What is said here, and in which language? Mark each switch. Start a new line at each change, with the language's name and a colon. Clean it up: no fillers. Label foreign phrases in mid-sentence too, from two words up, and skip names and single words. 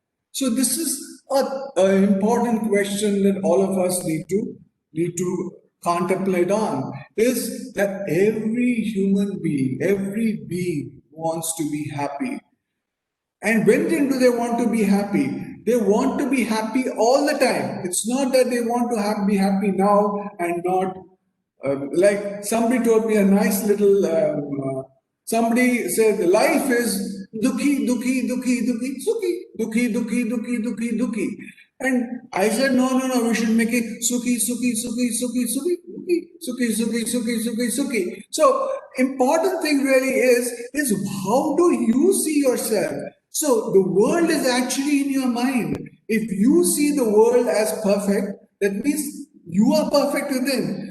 English: So this is An important question that all of us need to contemplate on is that every human being, every being wants to be happy. And when do they want to be happy? They want to be happy all the time. It's not that they want to be happy now and not. Like somebody told me a nice little. Somebody said life is
Hindi: दुखी, दुखी, दुखी, दुखी, सुखी, दुखी, दुखी, दुखी, दुखी, दुखी.
English: And I said, no, we should make it
Hindi: सुखी, सुखी, सुखी, सुखी, सुखी, सुखी, सुखी, सुखी, सुखी, सुखी.
English: So important thing really is how do you see yourself? So the world is actually in your mind. If you see the world as perfect, that means you are perfect within.